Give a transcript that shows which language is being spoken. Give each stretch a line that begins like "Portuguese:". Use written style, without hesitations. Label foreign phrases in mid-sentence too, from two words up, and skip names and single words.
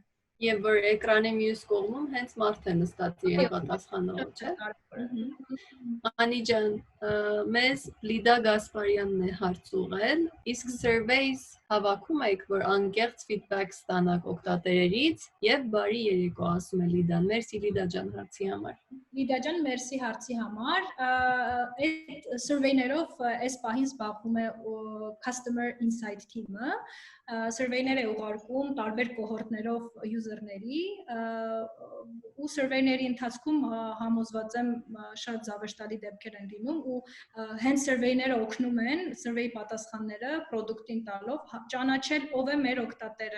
Armenian: Եվ որ էկրանի մյուս կողմում հենց մարդը նստած է պատասխանողը, չէ՞։ Անի ջան, մեզ Լիդա Գասպարյանն է հարց ուղղել, իսկ surveys հավաքում եք, որ անկեղծ feedback ստանաք օգտատերերից եւ բարի երեկո, ասում է Լիդան։ Մերսի Լիդա ջան հարցի համար։ Լիդա ջան, մերսի հարցի համար։ Այդ survey-ներով այս պահին զբաղվում է
English: customer insight team-
Armenian: ը։ Survey-ներ է ուղարկում տարբեր կոհորտներով user-ների ու survey-ների ընթացքում համոզված եմ շատ զավեշտալի դեպքեր են լինում ու հենց survey-ները օգնում են survey պատասխանները product-ին տալով ճանաչել ով է մեր օգտատերը,